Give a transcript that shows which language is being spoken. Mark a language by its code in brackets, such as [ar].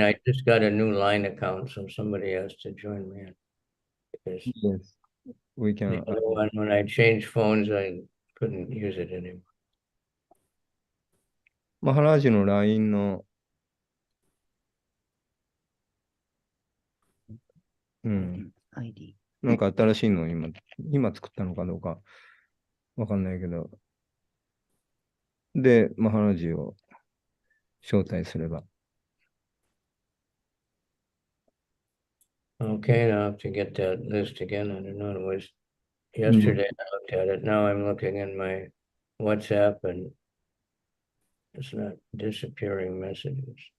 [en] I just got a new Line account, so somebody has to join me. Because yes, we the can. other one, when I changed phones, I couldn't use it anymore. [ja] マハラージの LINE の、 ID。なんか新しいの今作ったのかどうかわかんないけど、で、マハラージを招待すれば。 [en] Okay, now I have to get that list again. I don't know. It was yesterday I looked at it. Now I'm looking in my WhatsApp and it's not disappearing messages.